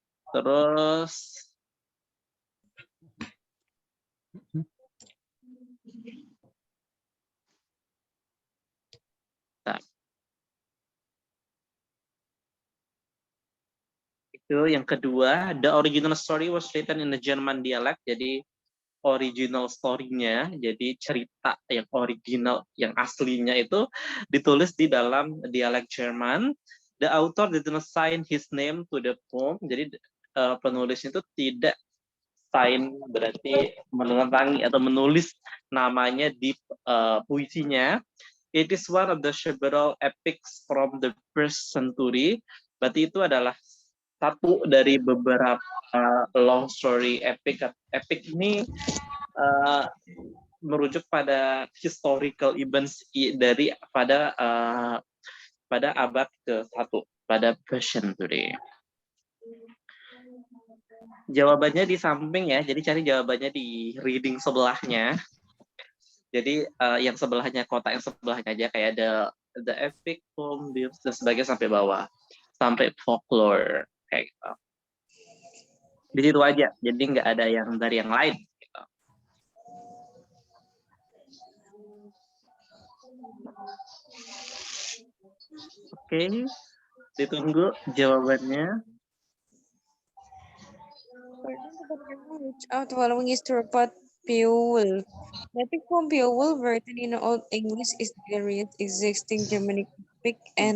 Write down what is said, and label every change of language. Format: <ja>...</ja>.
<id>Terus itu yang kedua,</id> <en>the original story was written in the German dialect.</en> <id>Jadi original story-nya, jadi cerita yang original, yang aslinya itu ditulis di dalam dialek Jerman.</id> <en>The author didn't sign his name to the poem.</en> <id>Jadi penulis itu tidak sign, berarti menerangi atau menulis namanya di puisinya.</id> <en>It is one of the several epics from the first century.</en> <id>Berarti itu adalah satu dari beberapa</id> <en>long story epic.</en> <id>Epic ini merujuk pada</id> <en>historical events</en> <id>pada abad ke-1, pada</id> <en>first century.</en> <id>Jawabannya di samping ya, jadi cari jawabannya di reading sebelahnya. Jadi yang sebelahnya, kotak yang sebelahnya aja, kayak</id> <en>the epic poem</en> <id>dan sebagainya sampai bawah, sampai folklore kayak gitu. Di situ aja, jadi nggak ada yang dari yang lain. Gitu. Oke, ditunggu jawabannya.</id> <en>Which out following is true about Beowulf? The epic poem Beowulf, written in Old English, is the earliest existing Germanic epic and</en>